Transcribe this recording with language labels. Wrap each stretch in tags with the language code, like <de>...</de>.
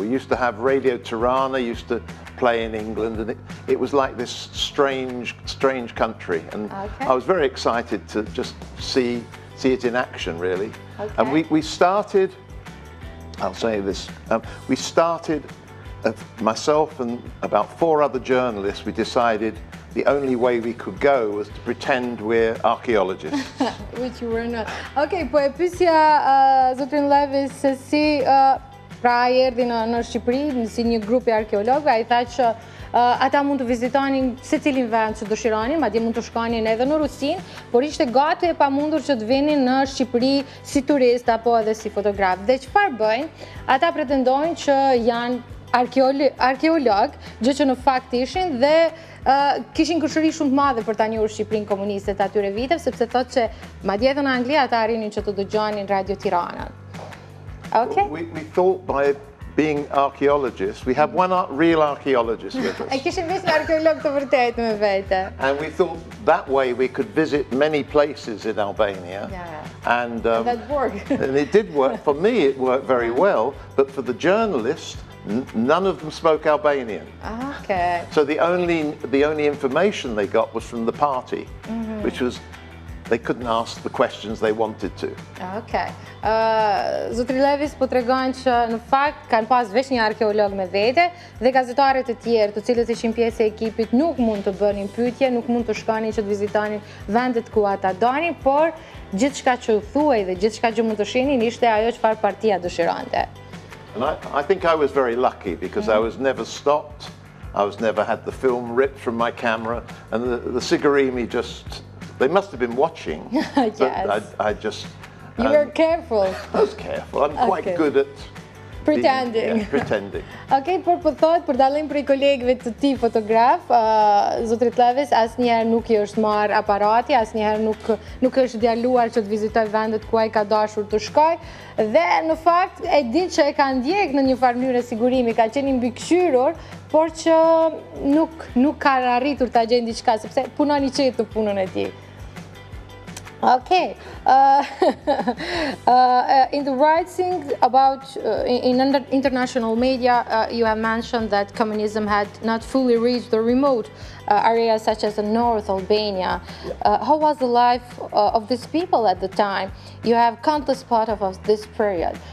<en>We used to have Radio Tirana, used to play in England, and it was like this strange country, and I was very excited to just see it in action, really. Okay. And we started, I'll say this, we started, myself and about 4 other journalists, we decided the only way we could go was to pretend we're archaeologists. Which you were not.</en> <sq>Okay, po e pyesja zotrin Levis se si pra erdhi në Shqipëri si një grup I arkeologëve, ai tha që ata mund të vizitonin secilin vend që dëshironin, madje mund të shkonin edhe në Rusinë, por ishte gati e pamundur që të vinin në Shqipëri si turist apo edhe si fotograf. Dhe çfarë bëjnë? Ata pretendojnë që janë arkeolog, gjë që në fakt ishin dhe kishin kushëri shumë të madhe për ta njohur Shqipërinë komuniste të atyre viteve, sepse thotë që madje edhe në Angli ata arrinin që të dëgjonin Radio Tirana. Okay.</sq> <en>We thought by being archaeologists, we have one real archaeologist with us.</en> <sq>E kishin veç një arkeolog të vërtetë me vete.</sq> <en>And we thought that way we could visit many places in Albania. Yeah. And that worked. And it did work. For me, it worked very well, but for the journalists, none of them spoke Albanian. Okay. So the only information they got was from the party, which was they couldn't ask the questions they wanted to. Okay.</en> <sq>Zotri Levis po tregon që në fakt kanë pas veç një arkeolog me vete dhe gazetarët e tjerë, të cilët ishin pjesë e ekipit, nuk mund të bënin pyetje, nuk mund të shkonin që të vizitonin vendet ku ata donin, por gjithçka që u thuaj dhe gjithçka që mund të shihnin ishte ajo çfarë partia dëshironte.</sq> <en>And I think I was very lucky because I was never stopped. I was never had the film ripped from my camera, and the Sigurimi just, they must have been watching. Yes. But You were careful. I was careful. I'm quite good at pretending. Pretending.</en> <sq>Okej, por po thot, për dallim prej kolegëve të ti fotograf, zotrit Levis, asnjëherë nuk i është marrë aparati, asnjëherë nuk është djaluar që të vizitoj vendet ku ai ka dashur të shkoj, dhe në fakt e di që e ka ndjek në një farë mënyrë sigurimi, ka qenë i mbikëqyrur, por që nuk ka arritur ta gjejë diçka sepse punon I qetë në punën e tij.</sq> <en>Okay. In the writing about in international media, you have mentioned that communism had not fully reached the remote areas such as the North Albania. How was the life of these people at the time? You have countless photos of this period.</en>